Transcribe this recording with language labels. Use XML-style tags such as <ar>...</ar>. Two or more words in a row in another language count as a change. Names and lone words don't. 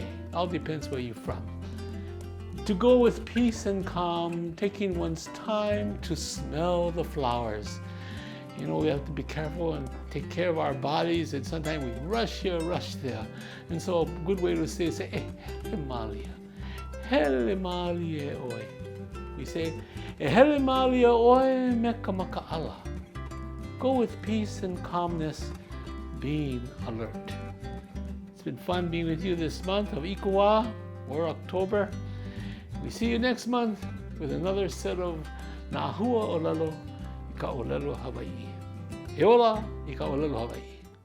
<en>All depends where you're from. To go with peace and calm, taking one's time to smell the flowers. You know, we have to be careful and take care of our bodies, and sometimes we rush here, rush there. And so a good way to say is,</en> <haw>Hele Mālie oi.</haw> <en>We say,</en> <haw>Hele Mālie oi me ka makaala.</haw> <en>Go with peace and calmness, being alert. It's been fun being with you this month of Ikuā, or October. We see you next month with another set of</en> <haw>na Huaʻōlelo i ka ʻōlelo Hawaii. He ola i ka ʻōlelo Hawaii.</haw>